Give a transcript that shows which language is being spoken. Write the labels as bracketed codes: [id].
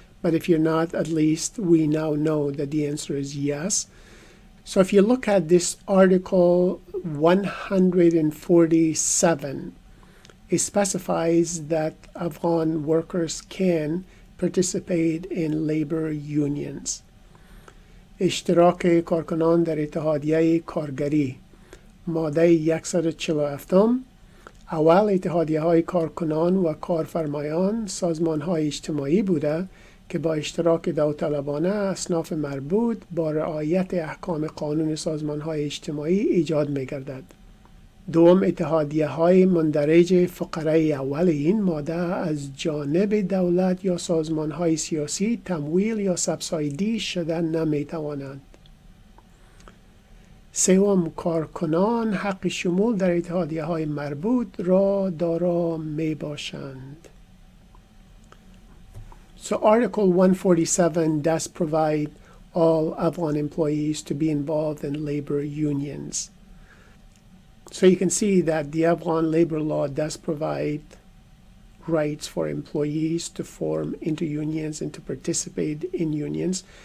[en] But if you're not, at least we now know that the answer is yes. So if you look at this Article 147, it specifies that Afghan workers can participate in labor unions. [fa] اشتراک کارکنان در اتحادیه کارگری ماده 147 اول اتحادیه‌های کارکنان و کارفرمایان سازمان‌های اجتماعی بوده که با اشتراک داوطلبانه اصناف مربوط با رعایت احکام قانون سازمان‌های اجتماعی ایجاد می‌گردد. دوم اتحادیه‌های مندرج فقره اول این ماده از جانب دولت یا سازمان‌های سیاسی تمویل یا سبسایدی شدن نمی‌توانند. سوم کارکنان حق شمول در اتحادیه‌های مربوط را دارا میباشند. [en] So Article 147 does provide all Afghan employees to be involved in labor unions. So you can see that the Afghan labor law does provide rights for employees to form into unions and to participate in unions.